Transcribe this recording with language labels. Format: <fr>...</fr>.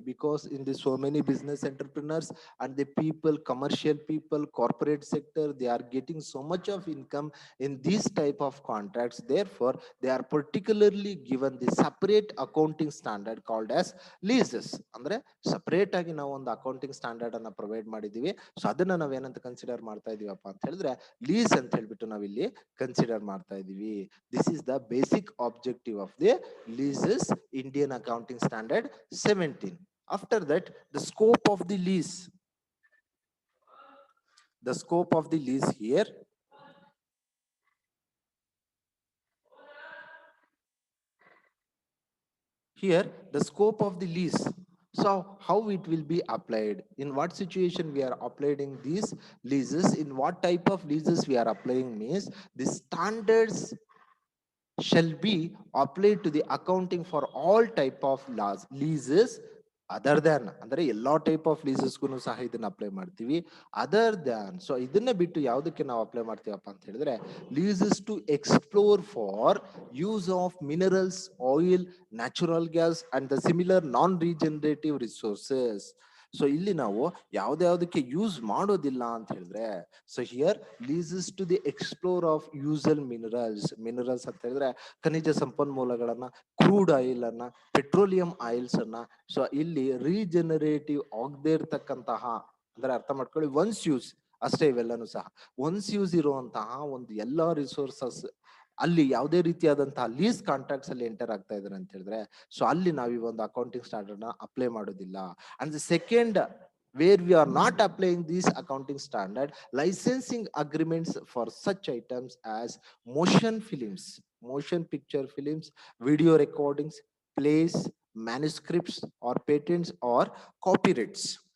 <en>Because in the so many business entrepreneurs and the people, commercial people, corporate sector, they are getting so much of income in these type of contracts. Therefore they are particularly given the separate accounting standard called as leases.</en> <kn>Andre separate agi ನಾವು ಒಂದು accounting standard ಅನ್ನ provide ಮಾಡಿದೀವಿ. So ಅದನ್ನ ನಾವು ಏನಂತ consider ಮಾಡ್ತಾ ಇದೀವಪ್ಪ ಅಂತ ಹೇಳಿದ್ರೆ ಲೀಸ್ ಅಂತ ಹೇಳ್ಬಿಟ್ಟು ನಾವು ಇಲ್ಲಿ ಕನ್ಸಿಡರ್ ಮಾಡ್ತಾ ಇದೀವಿ.</kn> <en>This is the basic objective of the leases, Indian Accounting Standard 17. After that, the scope of the lease. The scope of the lease here. Here, the scope of the lease. So how it will be applied, in what situation we are applying these leases, in what type of leases we are applying means, the standards shall be applied to the accounting for all type of leases other than,</en> <kn>ಅಂದ್ರೆ ಎಲ್ಲಾ type of ಲೀಸಸ್ಗೂ ಸಹ ಇದನ್ನ apply ಮಾಡ್ತೀವಿ.</kn> <en>other than, so</en> <kn>ಇದನ್ನ ಬಿಟ್ಟು ಯಾವುದಕ್ಕೆ ನಾವು apply ಮಾಡ್ತೀವಪ್ಪ ಅಂತ ಹೇಳಿದ್ರೆ,</kn> <en>Leases to explore for use of minerals, oil, natural gas and the similar non regenerative resources.</en> <kn>So ಇಲ್ಲಿ ನಾವು ಯಾವ್ದ್ಯಾವ್ದಕ್ಕೆ ಯೂಸ್ ಮಾಡೋದಿಲ್ಲ ಅಂತ ಹೇಳಿದ್ರೆ,</kn> <en>So here leases to the explore of usual minerals.</en> <kn>Minerals ಅಂತ ಹೇಳಿದ್ರೆ ಖನಿಜ ಸಂಪನ್ಮೂಲಗಳನ್ನ, ಕ್ರೂಡ್ ಆಯಿಲ್ ಅನ್ನ, ಪೆಟ್ರೋಲಿಯಂ ಆಯಿಲ್ಸ್ ಅನ್ನ, ಸೊ ಇಲ್ಲಿ ರೀಜನರೇಟಿವ್ ಆಗದೇ ಇರ್ತಕ್ಕಂತಹ, ಅಂದ್ರೆ ಅರ್ಥ ಮಾಡ್ಕೊಳ್ಳಿ, ಒನ್ಸ್ ಯೂಸ್ ಅಷ್ಟೇ ಇವೆಲ್ಲನೂ ಸಹ ಒನ್ಸ್ ಯೂಸ್ ಇರುವಂತಹ ಒಂದು ಎಲ್ಲಾ ರಿಸೋರ್ಸಸ್ ಅಲ್ಲಿ ಯಾವುದೇ ರೀತಿಯಾದಂತಹ ಲೀಸ್ ಕಾಂಟ್ರಾಕ್ಟ್ಸ್ ಅಲ್ಲಿ ಎಂಟರ್ ಆಗ್ತಾ ಇದ್ದಾರೆ ಅಂತ ಹೇಳಿದ್ರೆ, ಸೊ ಅಲ್ಲಿ ನಾವು ಈ ಒಂದು ಅಕೌಂಟಿಂಗ್ ಸ್ಟ್ಯಾಂಡರ್ಡ್ ನ ಅಪ್ಲೈ ಮಾಡೋದಿಲ್ಲ.</kn> <en>And the second where we are not applying these accounting standard, licensing agreements for such items as motion films, motion picture films, video recordings, plays, manuscripts or patents or copyrights.</en>